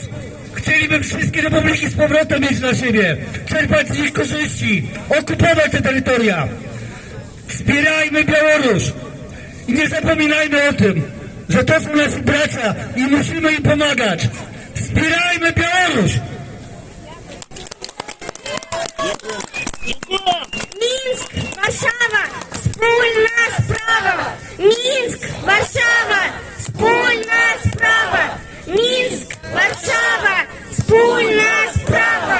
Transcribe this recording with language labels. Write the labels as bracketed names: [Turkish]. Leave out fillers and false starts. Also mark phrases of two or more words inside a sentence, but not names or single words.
[Polish] Chcieliby wszystkie republiki z powrotem mieć na siebie, czerpać z nich korzyści, okupować te terytoria. Wspierajmy Białoruś i nie zapominajmy o tym, że to są nasi bracia i musimy im pomagać. Wspierajmy Białoruś! [Ukrainian] Минск, Варшава, спільна справа. Минск, Варшава, спільна справа. Минск, Варшава, спільна справа.